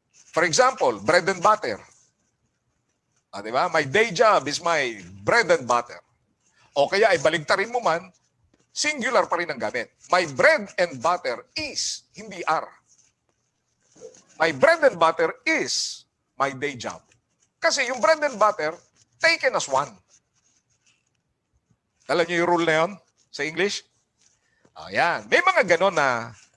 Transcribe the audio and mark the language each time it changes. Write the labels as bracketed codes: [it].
[en] For example, bread and butter. Diba? My day job is my bread and butter. [tl] O kaya ay baligtarin mo man, singular pa rin ang gamit. [en] My bread and butter is, hindi are. My bread and butter is my day job. [tl] Kasi yung bread and butter, taken as one. Alam niyo yung rule na yun sa English? Ayan. May mga ganon na